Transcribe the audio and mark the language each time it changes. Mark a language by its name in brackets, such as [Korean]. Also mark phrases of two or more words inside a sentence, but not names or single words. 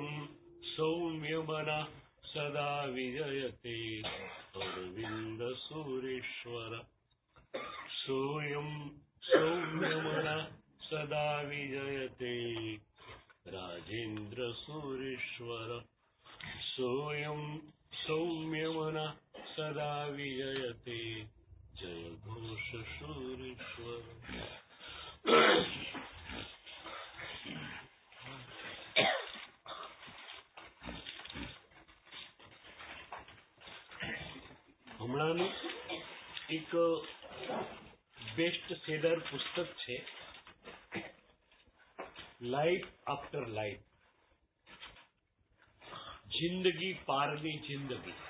[Sanskrit] सौम्यमनः सदा विजयते अरविंद सुरेश्वर सोऽयं सौम्यमनः सदा विजयते राजेन्द्र सुरेश्वर सोऽयं सौम्यमनः सदा विजयते जय घोष सुरेश्वर। [Gujarati] હમણાંનું એક બેસ્ટ સેલર પુસ્તક છે લાઈફ આફ્ટર લાઈફ, જિંદગી પારની જિંદગી.